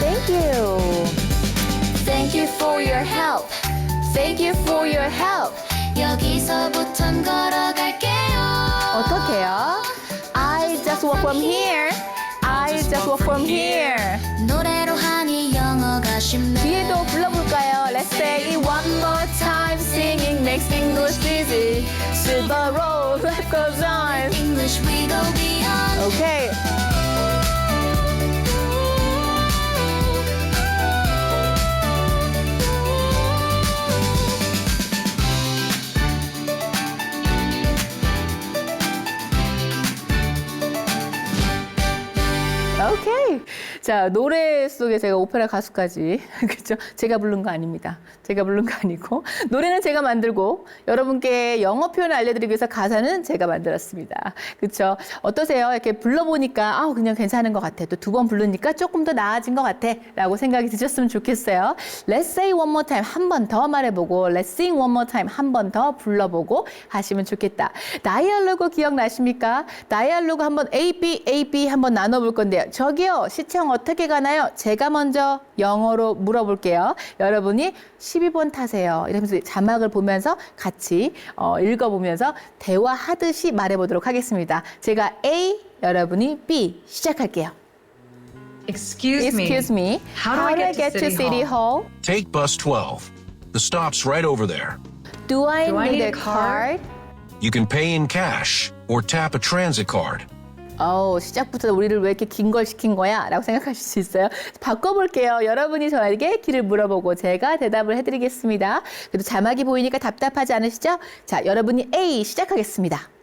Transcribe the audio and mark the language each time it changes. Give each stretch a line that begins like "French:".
English: Thank you. Thank you for your help. Thank you for your help.
Korean: 여기서부턴 걸어갈게요. 어떻게요?
English: I just walk from here. I just walk from here.
Korean: 노래로 하니 영어가 쉽네. 뒤에도 불러볼까요?
English: Let's say it one more time. Singing makes English easy. Silver road, life goes on. English we go beyond. Okay.
Korean: 오케이. 자, 노래 속에 제가 오페라 가수까지. 그렇죠? 제가 부른 거 아닙니다. 제가 부른 거 아니고. 노래는 제가 만들고 여러분께 영어 표현을 알려드리기 위해서 가사는 제가 만들었습니다. 그렇죠? 어떠세요? 이렇게 불러보니까 그냥 괜찮은 것 같아. 또 두 번 부르니까 조금 더 나아진 것 같아. 라고 생각이 드셨으면 좋겠어요.
English: Let's say one more time.
Korean: 한 번 더 말해보고
English: Let's sing one more time.
Korean: 한 번 더 불러보고 하시면 좋겠다. 다이얼로그 기억나십니까? 다이얼로그 한번 A, B 한번 나눠볼 건데요. 저기요, 시청 어떻게 가나요? 제가 먼저 영어로 물어볼게요. 여러분이 12번 타세요. 이러면서 자막을 보면서 같이 읽어보면서 대화하듯이 말해보도록 하겠습니다. 제가 A, 여러분이 B 시작할게요.
English: Excuse Excuse me. How do I get to City Hall? Take bus 12. The stop's right over there. Do I Do I need need a a card? card? You can pay in cash or tap a transit card.
Korean: 시작부터 우리를 왜 이렇게 긴 걸 시킨 거야? 라고 생각하실 수 있어요. 바꿔볼게요. 여러분이 저에게 길을 물어보고 제가 대답을 해드리겠습니다. 그래도 자막이 보이니까 답답하지 않으시죠? 자, 여러분이 A 시작하겠습니다.